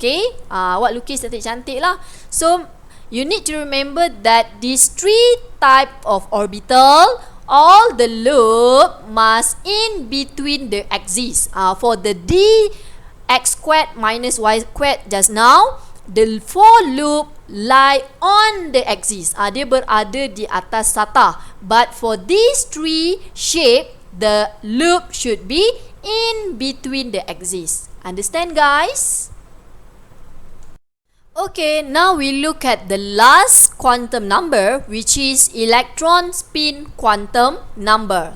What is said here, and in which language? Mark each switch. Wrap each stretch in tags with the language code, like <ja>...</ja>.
<en>Okay,</en> <ms>awak lukis cantik-cantik lah.</ms> <en>So you need to remember that these three type of orbital, all the loop must in between the axis. For the dx squared minus y squared just now, the for loop lie on the axis.</en> <ms>Dia berada di atas satah.</ms> <en>But for these three shape, the loop should be in between the axis. Understand, guys? Okay, now we look at the last quantum number, which is electron spin quantum number.</en>